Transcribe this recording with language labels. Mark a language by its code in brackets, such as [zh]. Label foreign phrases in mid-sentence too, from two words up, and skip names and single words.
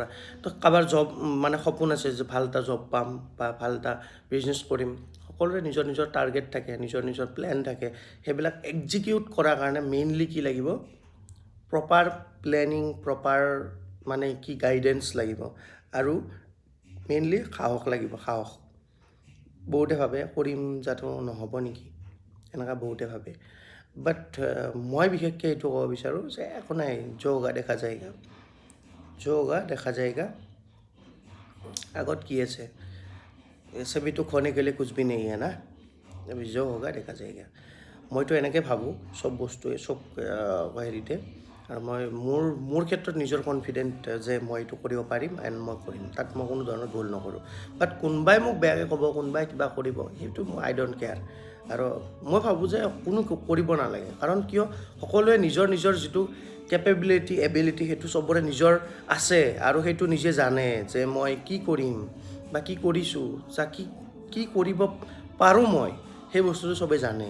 [as] তো কাৰোবাৰ জব মানে সপোন আছে যে ভাল এটা জব পাম বা ভাল এটা বিজনেছ কৰিম, সকলোৰে নিজৰ নিজৰ টাৰ্গেট থাকে, নিজৰ নিজৰ প্লেন থাকে, সেইবিলাক এক্সিকিউট কৰাৰ কাৰণে মেইনলি কি লাগিব, [en] proper planning, [as] প্ৰপাৰ মানে কি গাইডেন্স লাগিব, আৰু মেইনলি সাহস লাগিব, সাহস। বহুতে ভাবে কৰিম যাতে নহ'ব নেকি, এনেকুৱা বহুতে ভাবে, বাট মই বিশেষকৈ এইটো ক'ব বিচাৰোঁ যে একো নাই, [hi] जो होगा देखा जाएगा, जो होगा देखा जाएगा। [as] আগত কি আছে, [hi] सभी तो खोने के लिए कुछ भी नहीं है ना, जो होगा देखा जाएगा। [as] মইতো এনেকৈ ভাবোঁ চব বস্তুৱে, চব হেৰিতে, আৰু মই মোৰ ক্ষেত্ৰত নিজৰ কনফিডেণ্ট যে মই এইটো কৰিব পাৰিম এণ্ড মই কৰিম, তাত মই কোনো ধৰণৰ ভুল নকৰোঁ। বাট কোনোবাই মোক বেয়াকৈ ক'ব, কোনোবাই কিবা কৰিব, সেইটো [en] I don't care. [as] আৰু মই ভাবোঁ যে কোনো কৰিব নালাগে, কাৰণ কিয়, সকলোৱে নিজৰ নিজৰ যিটো কেপেবিলিটি, এবিলিটি, সেইটো চবৰে নিজৰ আছে, আৰু সেইটো নিজে জানে যে মই কি কৰিম বা কি কৰিছোঁ, যা কি কৰিব পাৰোঁ মই, সেই বস্তুটো চবেই জানে।